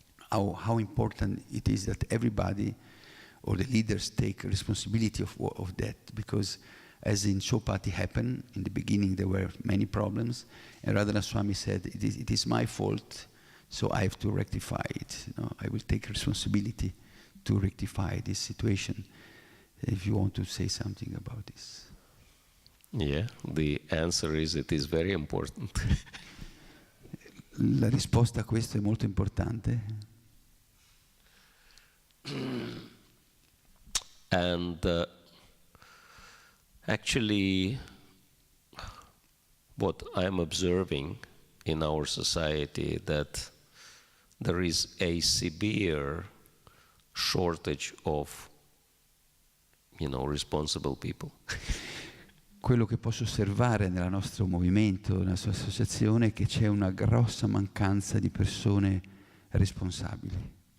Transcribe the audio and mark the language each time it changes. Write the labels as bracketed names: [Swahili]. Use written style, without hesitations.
[English] how important it is that everybody or the leaders take responsibility of that, because as in Chopati happened, in the beginning there were many problems, and Radhana Swami said, it is my fault, so I have to rectify it. I will take responsibility to rectify this situation. If you want to say something about this. Yeah, the answer is it is very important. [Italian] La risposta a questo è molto importante. [English] And actually, what I'm observing in our society, that there is a severe shortage of, responsible people. [Italian] Quello che posso osservare nel nostro movimento, nella nostra associazione, è che c'è una grossa mancanza di persone responsabili.